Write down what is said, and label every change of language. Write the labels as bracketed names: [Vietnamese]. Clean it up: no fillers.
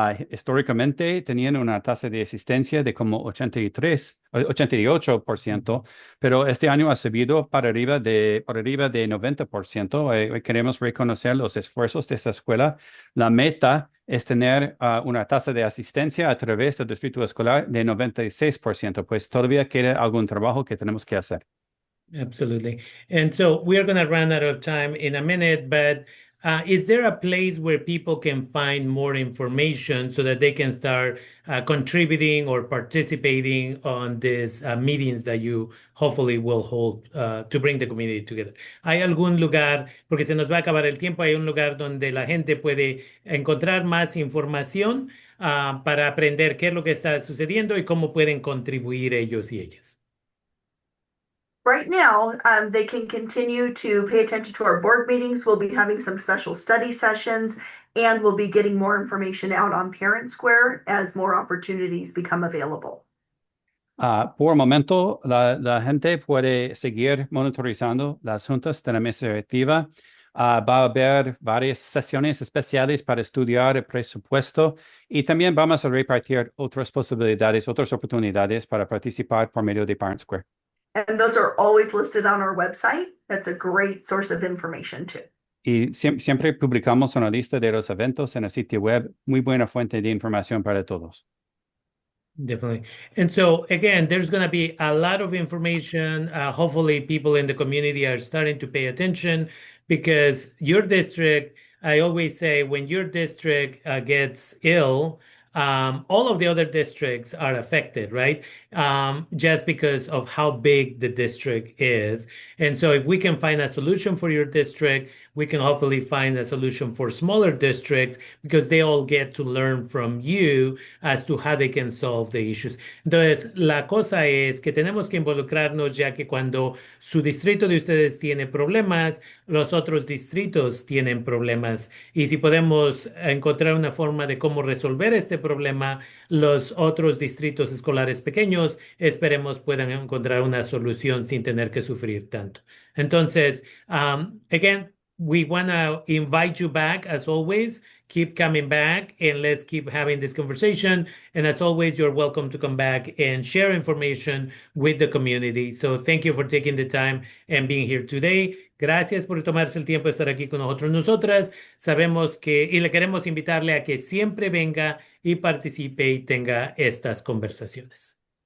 [Spanish] Históricamente tenían una tasa de asistencia de como 88%, pero este año ha subido para arriba de 90%. Queremos reconocer los esfuerzos de esta escuela. La meta es tener una tasa de asistencia a través del distrito escolar de 96%, pues todavía queda algún trabajo que tenemos que hacer. [English] Absolutely. And so we're going to run out of time in a minute, but is there a place where people can find more information so that they can start contributing or participating on these meetings that you hopefully will hold to bring the community together? [Spanish] ¿Hay algún lugar, porque se nos va a acabar el tiempo, hay un lugar donde la gente puede encontrar más información para aprender qué es lo que está sucediendo y cómo pueden contribuir ellos y ellas? [English] Right now, they can continue to pay attention to our board meetings. We'll be having some special study sessions, and we'll be getting more information out on Parent Square as more opportunities become available. [Spanish] Por el momento, la gente puede seguir monitorizando las juntas de la mesa directiva. Va a haber varias sesiones especiales para estudiar el presupuesto y también vamos a repartir otras posibilidades, otras oportunidades para participar por medio de Parent Square. [English] And those are always listed on our website. That's a great source of information too. [Spanish] Y siempre publicamos una lista de los eventos en el sitio web, muy buena fuente de información para todos. [English] Definitely. And so again, there's going to be a lot of information. Hopefully, people in the community are starting to pay attention because your district, I always say, when your district gets ill, all of the other districts are affected, right? Just because of how big the district is. And so if we can find a solution for your district, we can hopefully find a solution for smaller districts because they all get to learn from you as to how they can solve the issues. [Spanish] Entonces, la cosa es que tenemos que involucrarnos ya que cuando su distrito de ustedes tiene problemas, los otros distritos tienen problemas. Y si podemos encontrar una forma de cómo resolver este problema, los otros distritos escolares pequeños, esperemos puedan encontrar una solución sin tener que sufrir tanto. [English] Entonces, again, we want to invite you back as always. Keep coming back and let's keep having this conversation. And as always, you're welcome to come back and share information with the community. So thank you for taking the time and being here today. [Spanish] Gracias por tomarse el tiempo de estar aquí con nosotros, nosotras. Sabemos que, y le queremos invitarle a que siempre venga y participe y tenga estas conversaciones.